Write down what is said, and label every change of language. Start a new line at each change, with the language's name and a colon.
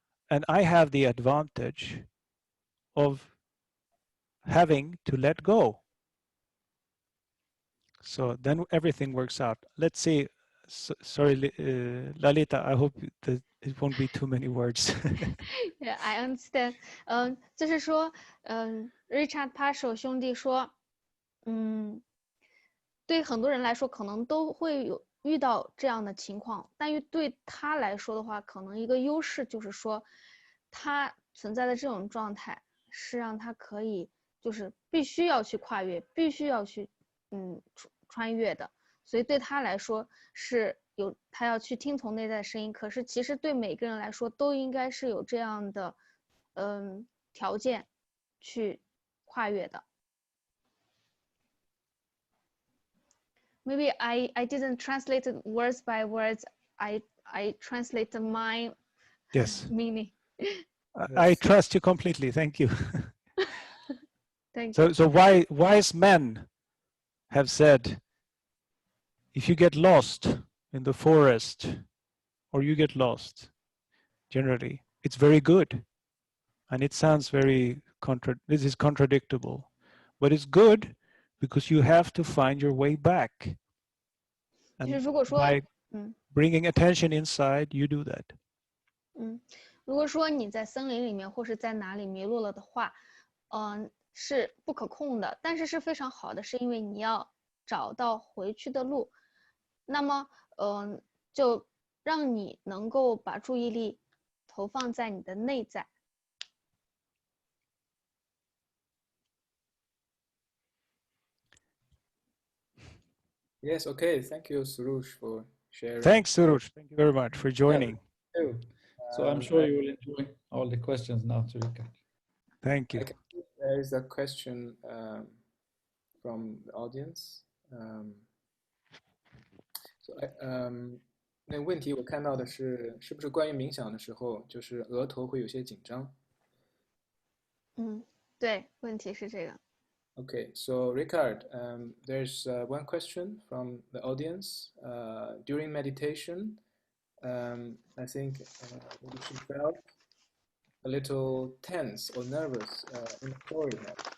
English: And I have the advantage of having to let go. So then everything works out. Let's see. Sorry, Lalita, I hope that it won't be too many words. Yeah, I understand.
Chinese: 就是说Richard Paschal 兄弟说，对很多人来说可能都会有遇到这样的情况，但对他来说的话，可能一个优势就是说，他存在的这种状态是让他可以就是必须要去跨越，必须要去穿越的。所以对他来说是他要去听从内在的声音，可是其实对每个人来说都应该是有这样的条件去跨越的。
English: Maybe I didn't translate it words by words. I translate my meaning. I trust you completely. Thank you. Thank you. So wise men have said, if you get lost in the forest or you get lost, generally, it's very good. And it sounds this is contradictable, but it's good because you have to find your way back.
Chinese: 就是
English: And
Chinese: 如果说，
English: by bringing attention inside, you do that.
Chinese: 如果说你在森林里面或是在哪里迷路了的话，是不可控的，但是是非常好的，是因为你要找到回去的路。那么，就让你能够把注意力投放在你的内在。
English: Yes, okay. Thank you, Surush, for sharing. Thanks, Surush. Thank you very much for joining. So I'm sure you will enjoy all the questions now, Rika. Thank you. There is a question from the audience.
Chinese: So, 那个问题我看到的是，是不是关于冥想的时候，就是额头会有些紧张？对，问题是这个。
English: Okay, so Ricard, there's one question from the audience. During meditation, I think she felt a little tense or nervous in the forehead.